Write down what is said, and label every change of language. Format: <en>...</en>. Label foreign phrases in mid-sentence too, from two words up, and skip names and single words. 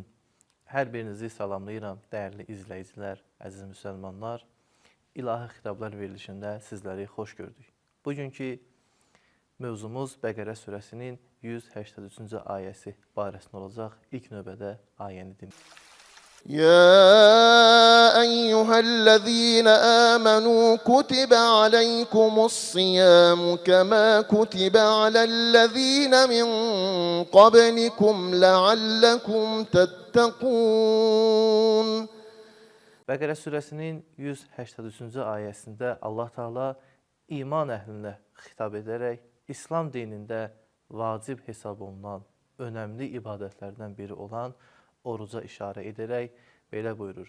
<az>Hər birinizi salamlayıram, dəyərli izləyicilər, əziz müsəlmanlar. İlahi Xitablar verilişində sizləri xoş gördük. Bugünkü mövzumuz Bəqərə surəsinin 183-cü ayəsi barəsində olacaq. İlk növbədə ayəni dinləyək.</az> <ar>يا أيها الذين آمنوا كتب عليكم الصيام كما كتب على الذين من قبلكم لعلكم تتقون.</ar> <az>Bəqərə surəsinin 183-cü ayəsində Allah Taala iman əhlinə xitab edərək İslam dinində vacib hesab olunan önəmli ibadətlərdən biri olan oruca işarə edərək belə buyurur.</az>